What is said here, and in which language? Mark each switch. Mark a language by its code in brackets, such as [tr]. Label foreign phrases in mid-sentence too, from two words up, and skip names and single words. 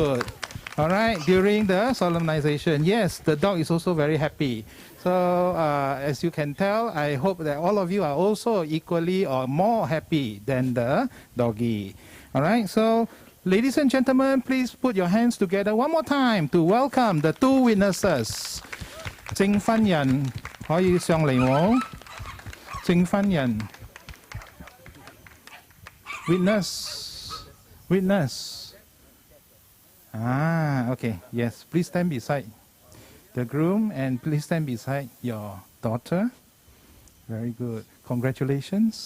[en] All right, during the solemnization, yes, the dog is also very happy. So as you can tell, I hope that all of you are also equally or more happy than the doggy. All right, so ladies and gentlemen, please put your hands together one more time to welcome the two witnesses. [yue] 證婚人可以上嚟喎。證婚人 Witness. [en] Okay, yes. Please stand beside the groom and please stand beside your daughter. Very good. Congratulations.